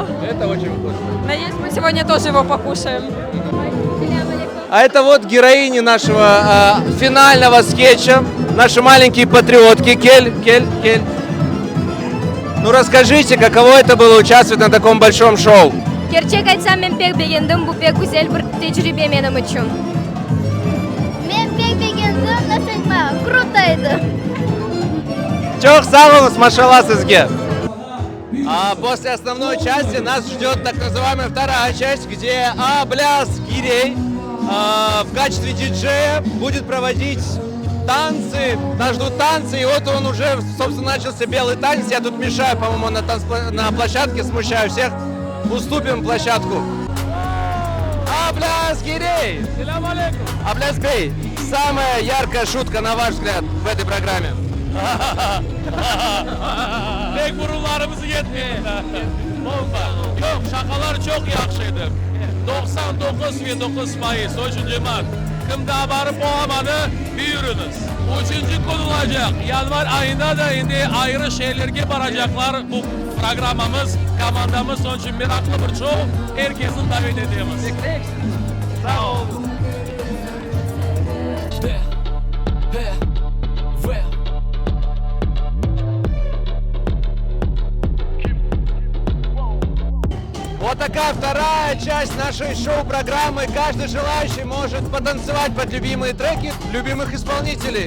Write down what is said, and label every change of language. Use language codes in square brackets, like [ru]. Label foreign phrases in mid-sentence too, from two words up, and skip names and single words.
[ru] Это очень вкусно. Надеюсь, мы сегодня тоже его покушаем. А это вот героини нашего финального скетча. Наши маленькие патриотки. Кель. Ну расскажите, каково это было участвовать на таком большом шоу? [crh] Gerçek aytsam men pek beğendim. Bu pek güzel bir tecrübe benim için. Men pek beğendim. Nasılma? Крутойды. Çok sağ olun, машалла сизге. [ru] А после основной части нас ждет так называемая вторая часть, где Абляс Гирей в качестве диджея будет проводить танцы. Нас ждут танцы, и вот он уже, собственно, начался белый танец. Я тут мешаю, по-моему, на площадке, смущаю всех. Уступим площадку. Абляс Гирей! Абляс Бей, самая яркая шутка, на ваш взгляд, в этой программе? [crh] Pek burunlarımız yetmiyor. Yok, şakalar çok yaxşıydı. 99,9%. Üçüncü mart. Kimde barıp olamadı, buyurunuz. Üçüncü konulacak. Yanvar ayında da indi ayrı şehirlerge baracaklar bu programımız, komandamız. Onun için meraklı bir show. Herkesin davet ediyoruz. Sağ olun. [ru] Вот такая вторая часть нашей шоу-программы. Каждый желающий может потанцевать под любимые треки любимых исполнителей.